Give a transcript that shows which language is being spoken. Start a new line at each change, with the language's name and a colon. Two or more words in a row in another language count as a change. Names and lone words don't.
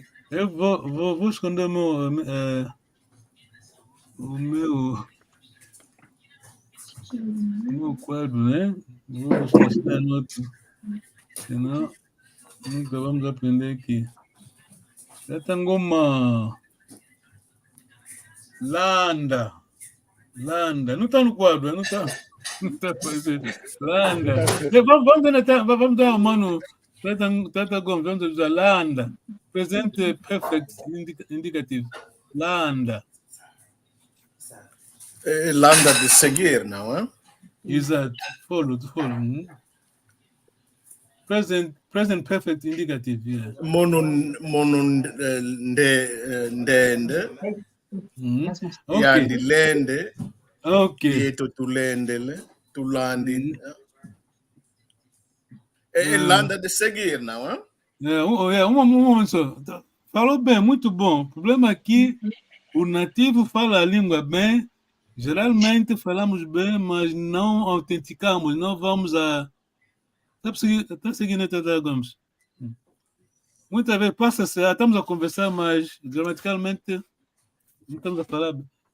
Portuguese: Eu vou esconder o meu quadro, né? Vou esquecer no outro. Senão, nunca vamos aprender aqui. Tata Ngoma. Landa. Não está no quadro, não está. Não está fazendo. Landa. Vamos dar uma mano. Tata Gomes, vamos usar Landa. Presente perfect indicativo. Landa. Landa de seguir, não é? Exato.
English: Follow. Present perfect indicative, yeah.
Kongo: Mono ndende. Okay. Yani lende. Okay. Yeto tulendele. Tulandi.
Portuguese: Landa de seguir, não é? Um momento só. Falou bem, muito bom. O problema aqui, o nativo fala a língua bem, geralmente falamos bem, mas não autenticamos, não vamos a... Está seguindo Tata Gomes? Muitas vezes passa-se, estamos a conversar, mas gramaticalmente não estamos a falar bem.